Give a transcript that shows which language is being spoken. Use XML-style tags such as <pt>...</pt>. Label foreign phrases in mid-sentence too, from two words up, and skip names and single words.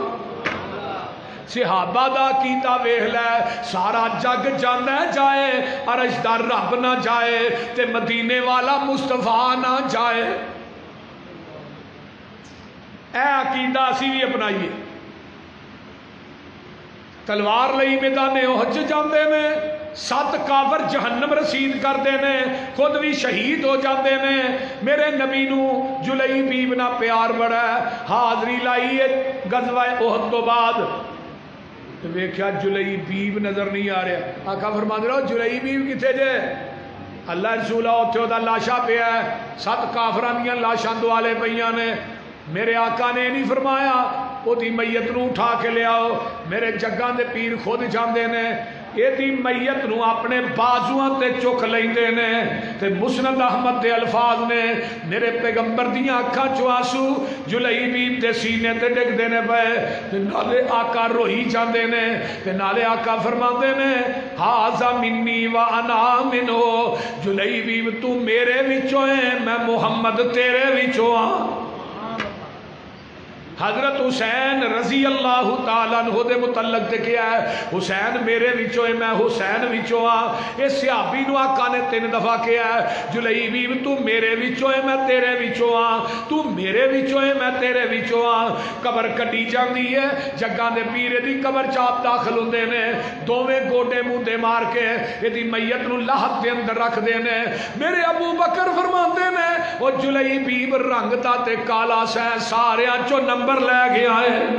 <pa>صحابہ دا کیتا ویکھ لے سارا جگ جانا جائے عرش دا رب نا جائے تے مدینے والا مصطفیٰ نا جائے. عقیدہ اسی بھی اپنایئے تلوار لئی میدانِ احد جاتے ہیں 7 کافر جہنم رسید کرتے ہیں خود بھی شہید ہو جاتے ہیں. میرے نبی نوں جلیبیب نا پیار بڑا حاضری لائی ہے غزوہ احد تو بعد ویکھیا جلیبیب نظر نہیں آ رہا آقا فرماندے رہو جلیبیب کتھے جے اللہ رسولا اوتھے اوہدا لاشہ پیا 7 کافراں دیاں لاشاں دوالے پئیاں نے میرے آقا نے نہیں فرمایا اودی میت نوں اٹھا کے لیاؤ میرے جگاں دے پیر خود جاندے نے ایدی میت نوں اپنے باجواں تے چک لیندے نے تے مسند احمد دے الفاظ نے میرے پیغمبر دیاں اکھاں چوں آنسو جلیبیب دے سینے تے ڈگدے نے پے تے نالے آقا روئی جاندے نے تے نالے آقا فرماندے نے</pa> <ar>هذا مني وأنا منه</ar> <pa>جلیبیب تو میرے وچوں ہے میں محمد تیرے وچوں آں. حضرت حسین</pa> <ar>رضي الله تعالى عنه</ar> <pa>دے متعلق تے کیا ہے حسین میرے وچوں ہے میں حسین وچوں آں. اس صحابی نوں آقا نے 3 دفعہ کہا ہے جلیبیب تو میرے وچوں ہے میں تیرے وچوں آں تو میرے وچوں ہے میں تیرے وچوں آں. قبر کڈھی جاتی ہے جگاں دے پیر دی قبر چاپ داخل ہوندے نے دوویں گوڈے موندے مار کے ایہدی میت نوں لحد دے اندر رکھدے نے. میرے ابوبکر فرماندے نے او جلیبیب رنگ دا تے کالا سی ساریاں چوں نمبر لے گیا ہے.</pa>